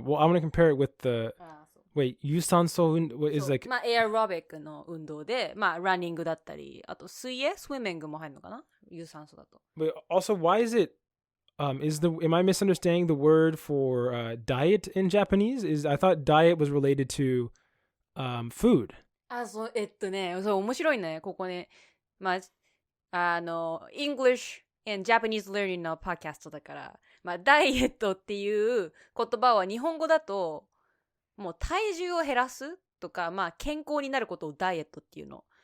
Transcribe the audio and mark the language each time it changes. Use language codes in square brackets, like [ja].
[en] Well, I want to compare it with the... Wait, 有酸素運動 is like... [ja] まあ、エアロビックの運動で、まあ、ランニングだったり、あと水泳スイミングも入るのかな有酸素だと。 [en] But also, why is it... am I misunderstanding the word for diet in Japanese? I thought diet was related to food. [ja] そう、そう、面白いね、ここね。まあ、 [en] English and Japanese Learning [ja] のパーキャストだから、まあ、ダイエットっていう言葉は日本語だと、もう体重を減らすとか、まあ、健康になることをダイエットっていうの。